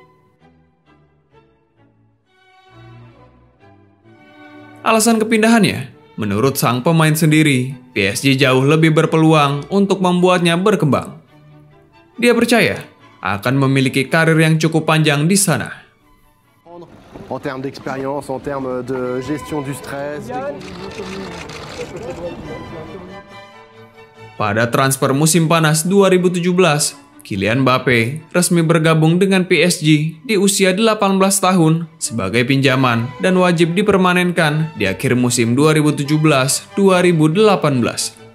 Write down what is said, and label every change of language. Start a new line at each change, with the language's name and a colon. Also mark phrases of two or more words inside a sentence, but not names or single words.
Indonesian: Alasan kepindahannya, menurut sang pemain sendiri, PSG jauh lebih berpeluang untuk membuatnya berkembang. Dia percaya akan memiliki karir yang cukup panjang di sana.
French: En termes d'expérience, en termes de gestion du stress.
Indonesian: Pada transfer musim panas 2017, Kylian Mbappe resmi bergabung dengan PSG di usia 18 tahun sebagai pinjaman dan wajib dipermanenkan di akhir musim 2017-2018.